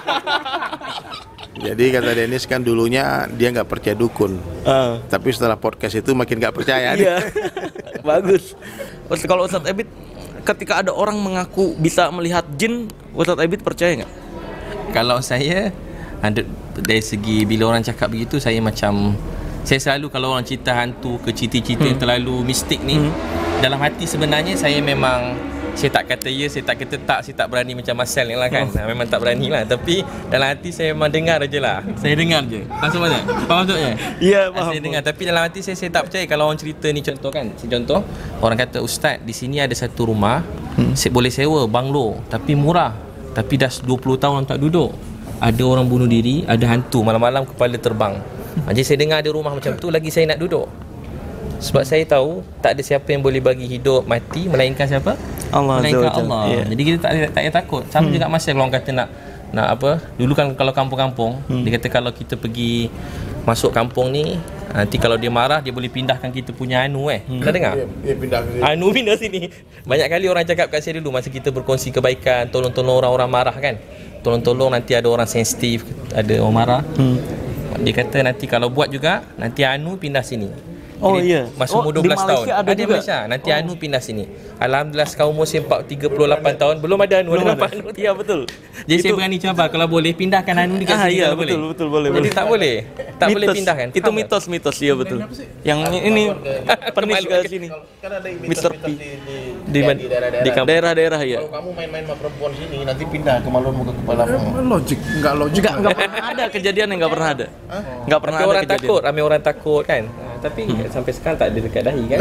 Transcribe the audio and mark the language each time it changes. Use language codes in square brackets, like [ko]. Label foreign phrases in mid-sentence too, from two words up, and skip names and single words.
[id] Jadi kata Dennis kan dulunya dia nggak percaya dukun. Tapi setelah podcast itu makin nggak percaya. Iya. Bagus. Terus kalau Ustadz Ebit ketika ada orang mengaku bisa melihat jin, Ustadz Ebit percaya nggak? [ms] Kalau saya ada dari segi bila orang cakap begitu, saya selalu kalau orang cerita hantu ke cerita-cerita yang terlalu mistik ni, dalam hati sebenarnya saya memang saya tak kata ya, saya tak kata tak, saya tak berani macam Marcel ni lah kan. Memang tak berani lah, tapi dalam hati saya memang dengar je lah. Saya dengar je. Faham tak? Faham maksudnya? Iya, Saya dengar, tapi dalam hati saya tak percaya kalau orang cerita ni. Contoh kan, contoh orang kata, Ustaz di sini ada satu rumah, boleh sewa banglo tapi murah, tapi dah 20 tahun tak duduk. Ada orang bunuh diri, ada hantu malam-malam kepala terbang. Jadi saya dengar ada rumah macam tu, lagi saya nak duduk. Sebab saya tahu tak ada siapa yang boleh bagi hidup mati melainkan siapa? Allah Melainkan [ar] عز وجل. [ms] Allah. Iya. Jadi kita tak payah takut. Sama juga masa kalau orang kata nak apa? Dulu kan kalau kampung-kampung, dia kata kalau kita pergi masuk kampung ni, nanti kalau dia marah dia boleh pindahkan kita punya anu Pernah dengar? Dia pindah ke Anu pindah sini. Banyak kali orang cakap kat saya dulu masa kita berkongsi kebaikan, tolong-tolong orang-orang marah kan. Tolong-tolong nanti ada orang sensitif, ada orang marah. Dia kata nanti kalau buat juga, nanti anu pindah sini. Oh Jadi, iya. masa umur di 12 tahun. Malaysia ada Di juga. Malaysia. Nanti anu pindah sini. Alhamdulillah sekarang umur saya 38 tahun belum ada anu. Belum Ada ada. nampak anu. Iya betul. Jadi saya berani cabar kalau boleh pindahkan anu dekat sini Iya kalau betul boleh. Jadi tak boleh. Tak boleh Mitos. pindahkan. [id] Itu mitos iya betul. Yang ini pernis ke sini. kan ada Mr. P. Di daerah-daerah ya. Kalau kamu main-main sama perempuan sini nanti pindah ke malumu ke kepalamu. Logik, nggak logik. Enggak pernah ada kejadian yang enggak pernah ada. Enggak pernah [ms] Ramai [id] ada [ms] orang [id] kejadian. [ms] takut, ramai orang takut kan. Tapi sampai sekarang tak ada dekat dahi kan.